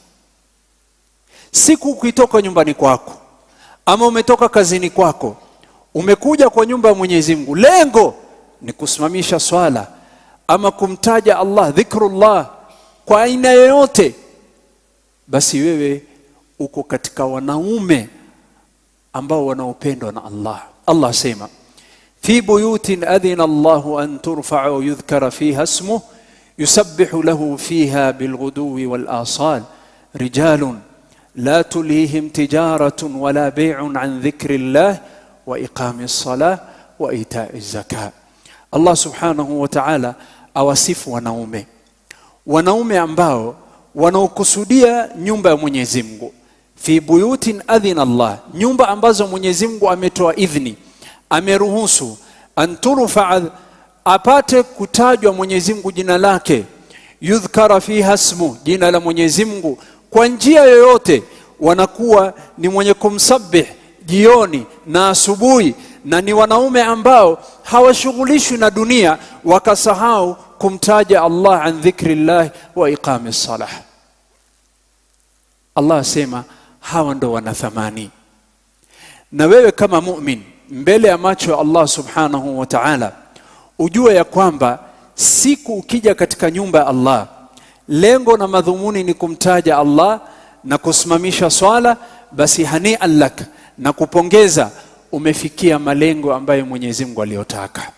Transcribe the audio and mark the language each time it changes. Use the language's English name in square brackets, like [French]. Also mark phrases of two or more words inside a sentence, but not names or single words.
[Swahili] Siku ukitoka nyumbani kwako ama umetoka kazini kwako, umekuja kwa nyumba ya Mwenyezi Mungu, lengo ni kusimamisha swala ama kumtaja Allah, dhikrullah kwa aina yoyote, basi wewe uko katika wanaume ambao wanaopendwa na Allah. [Arabic] Allah sema في بيوت أذن الله أن ترفع ويذكر فيها اسمه يسبح له فيها بالغدو والآصال رجال لا تلهيهم تجارة ولا بيع عن ذكر الله وإقام الصلاة وإيتاء الزكاة. [Swahili] Allah [Arabic] سبحانه وتعالى [Swahili] awasifu wanaume ambao wanaokusudia nyumba ya Mwenyezi Mungu. [Arabic] في بيوت أذن الله, [Swahili] nyumba ambazo Mwenyezi Mungu ametoa idhni, ameruhusu anturfa, apate kutajwa Mwenyezi Mungu jina lake, [Arabic] يذكر فيها اسم, [Swahili] jina la Mwenyezi Mungu kwa njia yoyote, wanakuwa ni mwenye kumsabih jioni na asubuhi, na ni wanaume ambao hawashughulishwi na dunia wakasahau kumtaja Allah [Arabic] عن ذكر الله وإقام الصلاة. [Swahili] Allah asema hawa ndo wana thamani. Na wewe kama mu'min mbele ya macho ya Allah [Arabic] سبحانه وتعالى, [Swahili] ujue ya kwamba siku ukija katika nyumba ya Allah, lengo na madhumuni ni kumtaja Allah na kusimamisha swala, basi [Arabic] هنيئا لك, [Swahili] na kupongeza, umefikia malengo ambayo Mwenyezi Mungu aliyotaka.